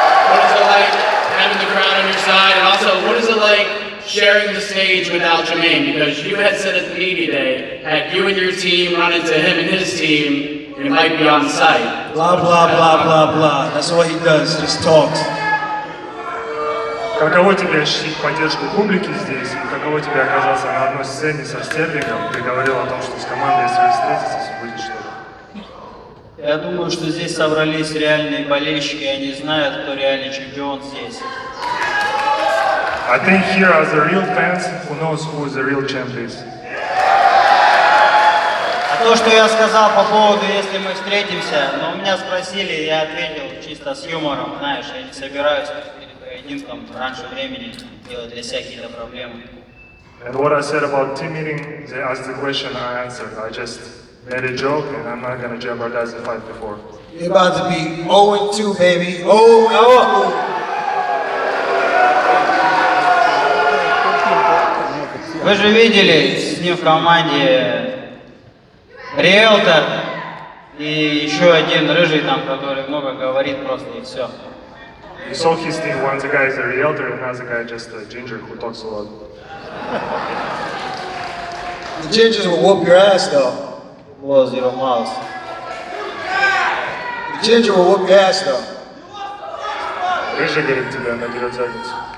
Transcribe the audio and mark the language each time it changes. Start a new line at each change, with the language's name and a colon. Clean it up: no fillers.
English: What is it like having the crowd on your side? And also, what is it like sharing the stage with Abuchean? Because you had said at the media day, had you and your team run into him and his team, you might be on site. Blah, blah, blah, blah, blah. That's what he does, just talks.
Russian: Каково тебе ощутить поддержку публики здесь? И каково тебе оказаться на одной сцене со Стерлингом? Ты говорил о том, что с командой, если вы встретитесь, будет что-то. Я думаю, что здесь собрались реальные болельщики, и они знают, кто реальный чемпион здесь.
English: I think here are the real fans who knows who the real champ is.
Russian: А то, что я сказал по поводу, если мы встретимся, но меня спросили, я ответил чисто с юмором, знаешь, я не собираюсь перед поединком раньше времени делать для себя какие-то проблемы.
English: And what I said about team meeting, they asked the question, I answered. I just made a joke, and I'm not going to jeopardize the fight before. You're about to be 0-2, baby. 0-2.
Russian: Вы же видели с ним в команде риэлтор и еще один рыжий там, который много говорит просто и все.
English: You saw his team, one guy is a realtor, and another guy just a ginger who talks a lot. The gingers will whoop your ass though. Was your mouse. The ginger will whoop your ass though.
Russian: Рыжий, говорит, тебя наберет задницу.